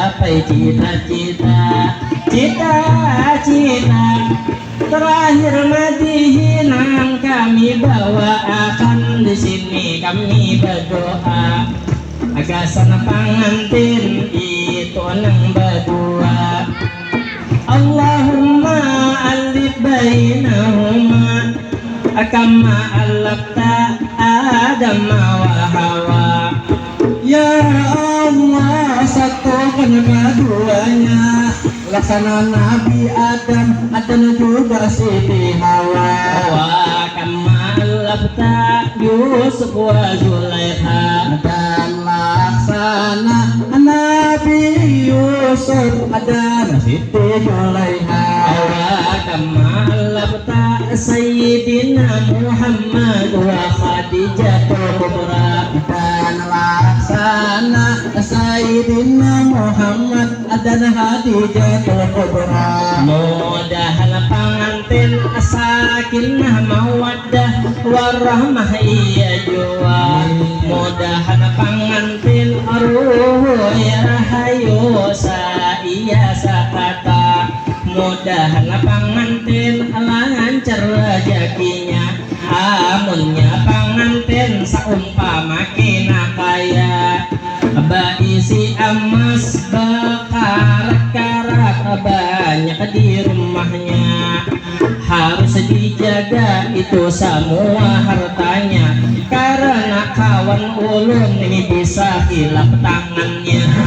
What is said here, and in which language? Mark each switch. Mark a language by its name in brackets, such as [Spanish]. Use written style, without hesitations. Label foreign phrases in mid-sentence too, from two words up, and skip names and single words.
[Indonesian] gapai cita-cita. Cita-cita terakhir madihinan kami bawakan, di sini kami berdoa agar sana pengantin itu nang berdua. [Arabic] اللهم ألف بينهما كما ألفت آدم وحواء. [Indonesian] Ya Allah, satukan keduanya, laksana Nabi Adam dan juga Siti Hawa. [Arabic] وكما ألفت يوسف وزليخا, [Indonesian] Dan laksana Nabi Yusuf dan Siti Zulaikha. [Arabic] وكما ألفت سيدنا محمد وخديجة الكبرى. [Indonesian] Dan laksana Sayyidina Muhammad dan Khadijatul Kubra. [Banjar] Mudahan pengantin [Arabic] سكينة مودة ورحمة [Banjar] iya jua. Mudahan pengantin aruh ya rahayu sa iya sakata. Mudahan pengantin lancar rezekinya, amunnya pengantin saumpama kina kaya. Baisi emas bakarat-karat banyak di rumahnya, harus dijaga itu semua hartanya, karena kawan ulun ini bisa hilap tangannya.